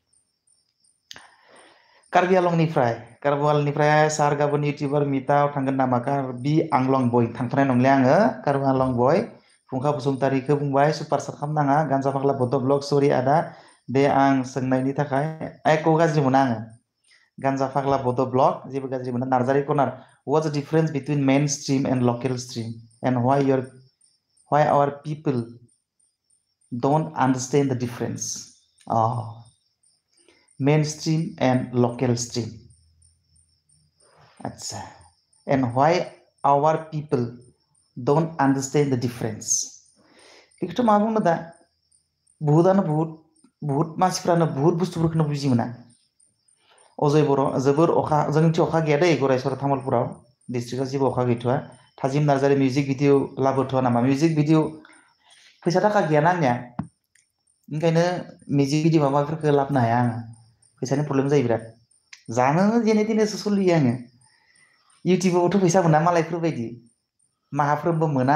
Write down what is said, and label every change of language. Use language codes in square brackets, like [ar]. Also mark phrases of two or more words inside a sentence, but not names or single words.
[brx] कार्बि आलंनिफ्राय सार गाबोन इउटिउबार मिटआव थांगोन नामा कार्बि आंलं बय थांथ'नाय नंले आङो कार्बि आंलं बय फुंखा बसुमतारीखौ बुंबाय सुपार साट खालामनाङा गान्जा फाग्ला बड' ब्लग सरि आदा दे आं सोंनायनि थाखाय एख' गाज्रि मोना आङो गान्जा फाग्ला बड' ब्लग जेबो गाज्रि मोना नार्जारि कर्नार [en] what's the difference between mainstream and local stream and why our people don't understand the difference. Oh, mainstream and local stream. Acha. And why our people don't understand the difference? [brx] Ikto ma बुंनो दा बुहुदानो बुहुद मानसिफ्रानो बुहुद बुस्थुफोरखौनो बुजि मोना अजय बर' जोबोर अखा जोंनिथिं अखा गैया दै गरायसर तामुलपुराव डिस्ट्रिक्टआव जेबो अखा गैथ'आ थाजिम नार्जारि [en] music video [brx] लाबोथ'आ नामा [en] music video [brx] फैसा थाखा गैयाना आंनिया ओंखायनो [en] music video [brx] माबा माबिफोरखौ लाबोनो हाया आङो फैसानि प्रब्लेम जायो बिराद जानो जेने थेनेसो सोलियो आङो इउटिउबावबोथ' फैसा मोना मालायफोरबायदि माहाफ्रोमबो मोना